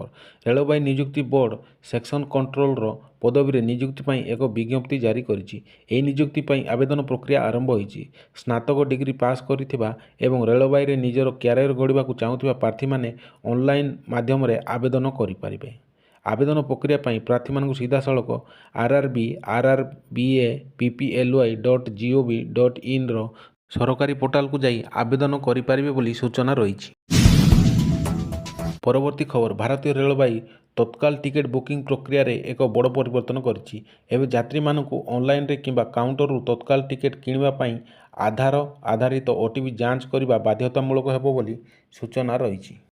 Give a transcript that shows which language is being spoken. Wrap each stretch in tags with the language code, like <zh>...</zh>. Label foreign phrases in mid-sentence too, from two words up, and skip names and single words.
<or>ରେଳବାଇ ନିଯୁକ୍ତି ବୋର୍ଡ ସେକ୍ସନ କଣ୍ଟ୍ରୋଲର ପଦବୀରେ ନିଯୁକ୍ତି ପାଇଁ ଏକ ବିଜ୍ଞପ୍ତି ଜାରି କରିଛି। ଏହି ନିଯୁକ୍ତି ପାଇଁ ଆବେଦନ ପ୍ରକ୍ରିୟା ଆରମ୍ଭ ହୋଇଛି। ସ୍ନାତକ ଡିଗ୍ରୀ ପାସ୍ କରିଥିବା ଏବଂ ରେଳବାଇରେ ନିଜର କ୍ୟାରିୟର ଗଢ଼ିବାକୁ ଚାହୁଁଥିବା ପ୍ରାର୍ଥୀମାନେ ଅନଲାଇନ ମାଧ୍ୟମରେ ଆବେଦନ କରିପାରିବେ। ଆବେଦନ ପ୍ରକ୍ରିୟା ପାଇଁ ପ୍ରାର୍ଥୀମାନଙ୍କୁ ସିଧାସଳଖ rrbi.pply.gov.inର ସରକାରୀ ପୋର୍ଟାଲକୁ ଯାଇ ଆବେଦନ କରିପାରିବେ ବୋଲି ସୂଚନା ରହିଛି। ପରବର୍ତ୍ତୀ ଖବର ଭାରତୀୟ ରେଳବାଇ ତତ୍କାଳ ଟିକେଟ ବୁକିଂ ପ୍ରକ୍ରିୟାରେ ଏକ ବଡ଼ ପରିବର୍ତ୍ତନ କରିଛି। ଏବେ ଯାତ୍ରୀମାନଙ୍କୁ ଅନଲାଇନରେ କିମ୍ବା କାଉଣ୍ଟରରୁ ତତ୍କାଳ ଟିକେଟ କିଣିବା ପାଇଁ ଆଧାର ଆଧାରିତ ଓଟିପି ଯାଞ୍ଚ କରିବା ବାଧ୍ୟତାମୂଳକ ହେବ ବୋଲି ସୂଚନା ରହିଛି।</or>